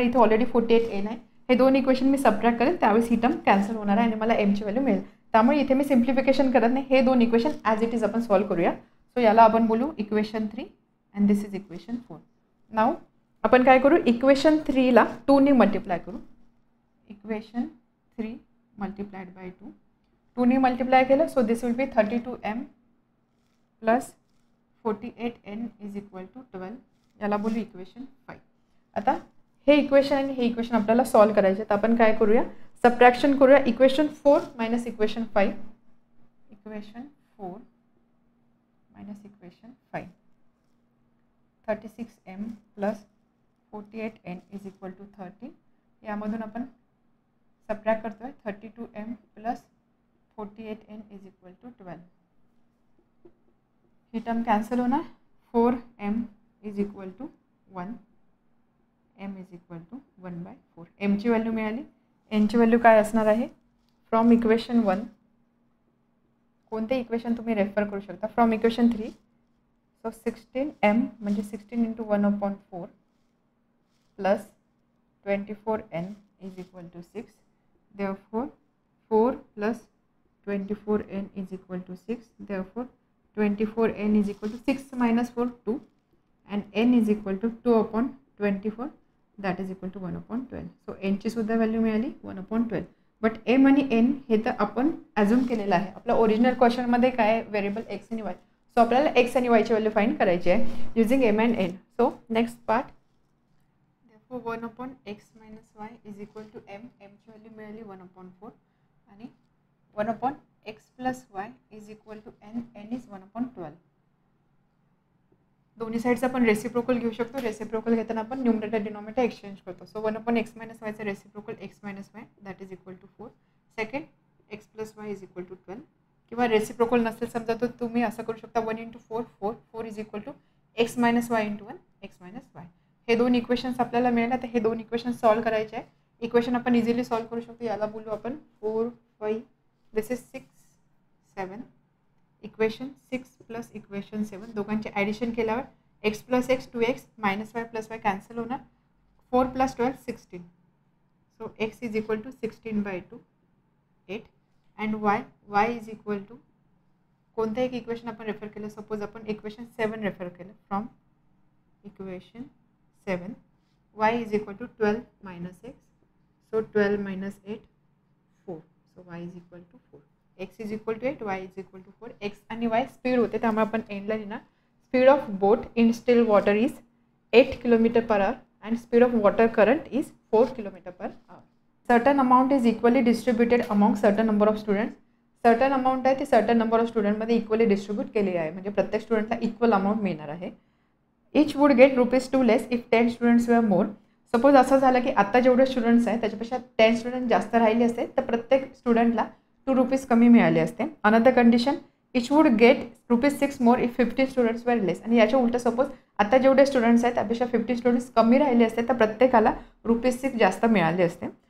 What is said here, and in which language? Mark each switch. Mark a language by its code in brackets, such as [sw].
[mr] इथे already 48 n आहे. हे दोन इक्वेशन मी सबट्रॅक्ट करेल, त्यावेळेस ही टर्म कॅन्सल होणार आहे आणि मला एमची व्हॅल्यू मिळेल. त्यामुळे इथे मी सिम्प्लिफिकेशन करत नाही, हे दोन इक्वेशन ॲज इट इज आपण सॉल्व्ह करूया. [en] so [mr] याला आपण बोलू [en] Equation 3 and this is equation 4. [mr] नाव आपण काय करू, इक्वेशन 3ला 2ने मल्टिप्लाय करू. इक्वेशन 3 मल्टिप्लाइड बाय 2ने मल्टिप्लाय केलं. [en] So this will be 32m plus 48n is equal to 12. [mr] याला बोलू इक्वेशन 5. आता हे इक्वेशन आणि हे इक्वेशन आपल्याला सॉल्व्ह करायचे. तर आपण काय करूया, सबट्रॅक्शन करूया. [en] Equation 4 minus equation 5, equation 4 minus equation 5, 36m plus 48n is equal to 30. [mr] यामधून आपण सबट्रॅक्ट करतोय 32m plus 48n is equal to 12. He term cancel होणार. 4m is equal to 1, m is equal to 1/4. एमची value मिळाली. एनची value काय असणार आहे, from equation 1 कोणते equation तुम्ही रेफर करू शकता, फ्रॉम इक्वेशन 3. [en] So 16m म्हणजे 16 into 1/4 plus 24n is equal to 6. Therefore 4 plus 24n is equal to 6. Therefore 24n is equal to 6 minus 4 2 and n is equal to 2/24 that is equal to 1/12. [mr] So nची सुद्धा value मिळाली 1/12. But m आणि n हे तर आपण assume केलेलं आहे. आपल्या original क्वेश्चनमध्ये काय व्हेरिएबल x आणि y. सो आपल्याला x आणि y ची व्हॅल्यू फाइंड करायची आहे using m and n. [en] So next part, therefore 1/x minus y is equal to m. [mr] ची व्हॅल्यू मिळाली 1/4 आणि 1/x plus y is equal to n. n is 1/12. दोन्ही साईडचा आपण रेसिप्रोकल घेऊ शकतो. रेसिप्रोकल घेताना आपण न्यूमरेटर डिनॉमिनेटर एक्सचेंज करतो. So 1/x minus वायचा reciprocal x minus Y that is equal to 4. [en] Second x plus y is equal to 12. [mr] किंवा reciprocal नसेल समजा तर तुम्ही असं करू शकता 1 into 4 4 4 is equal to x minus Y into 1 x minus Y. हे दोन इक्वेशन्स आपल्याला मिळाले. तर हे दोन इक्वेशन्स सॉल्व्ह करायचे आहे. इक्वेशन आपण इझिली सॉल्व्ह करू शकतो. याला बोलू आपण 4 5 दिस इज 6 7. इक्वेशन 6 प्लस इक्वेशन 7 दोघांचे ॲडिशन केल्यावर x plus x 2x minus Y plus y cancel होणार. [en] 4 plus 12 16. So x is equal to 16/2 8 and y is equal to [mr] कोणतं एक इक्वेशन आपण रेफर केलं, [en] Suppose आपण equation 7 refer केलं. From equation 7 y is equal to 12 minus x. So 12 minus 8 4. So y is equal to 4. x is equal to 8 y is equal to 4. [mr] x आणि y speed होते त्यामुळे आपण एंडला लिहिणार [en] Speed of boat in still water is 8 km/h and speed of water current is 4 km/h. Certain amount is equally distributed among certain number of students. [mr] Certain amount आहे ती certain number of स्टुडंटमध्ये equally distribute केलेली आहे. म्हणजे प्रत्येक स्टुडंटला equal amount मिळणार आहे. [en] Each would get ₹2 less if 10 students were more. [mr] Suppose असं झालं की आत्ता जेवढे स्टुडंट्स आहेत त्याच्यापेक्षा 10 स्टुडंट जास्त राहिले असते तर प्रत्येक स्टुडंटला ₹2 कमी मिळाले असते. [en] Another condition, each would get ₹6 more if 50 students were less. [mr] आणि याच्या उलट सपोज आता जेवढे स्टुडंट्स आहेत त्यापेक्षा 50 स्टुडंट्स कमी राहिले असते तर प्रत्येकाला ₹6 जास्त मिळाले असते.